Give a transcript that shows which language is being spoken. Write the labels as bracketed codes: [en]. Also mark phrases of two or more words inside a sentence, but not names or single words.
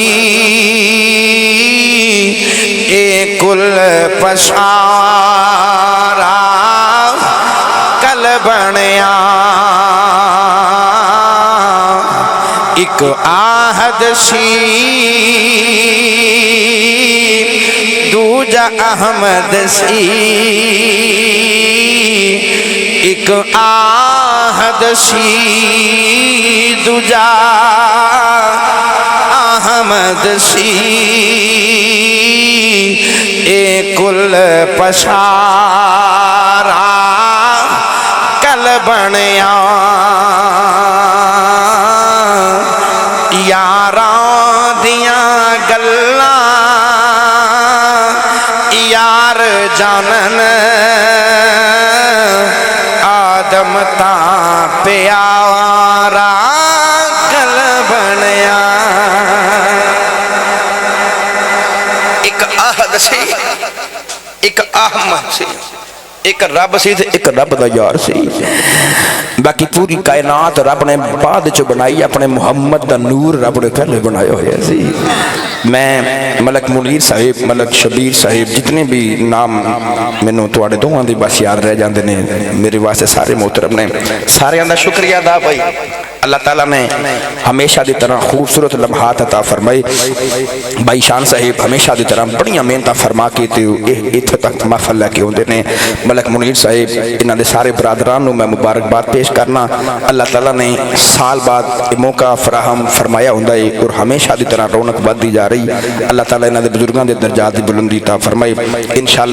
[pa] ایک کل پسارا کل بنیا ایک آہد سی دوجا احمد سی ایک آہد سی دوجا احمد سی ایک کل پسارا کل بنیا یاراں دیاں گلاں یار جانن آدم تاں پیارا کل بنیا ایک آہد سی ایک احمد سی ایک رب سی تے ایک رب دا یار سی باقی پوری کائنات رب نے بعد چو بنائی اپنے محمد دا نور رب نے پہلے بنائے ہوئے سی میں ملک منیر صاحب ملک شبیر صاحب جتنے بھی نام میں توڑے دوہاں دی بس یاد رہ جاندے نے میرے واسطے سارے محترم نے سارے اندر شکریہ دا بھائی اللہ تعالیٰ نے ہمیشہ دی طرح خوبصورت لمحات عطا فرمائی بھائی شان صاحب ہمیشہ دی طرح بڑیاں محنتاں فرما کے تے ایتھے تک محفل لے کے ہوندے نے ملک منیر صاحب انہاں دے سارے برادران نو میں مبارکباد پیش کرنا اللہ تعالیٰ نے سال بعد موقع فراہم فرمایا ہوندا ہے اور ہمیشہ دی طرح رونق بڑھتی جا رہی اللہ تعالیٰ انہاں دے بزرگاں دے درجات دی بلندی عطا فرمائے انشاءاللہ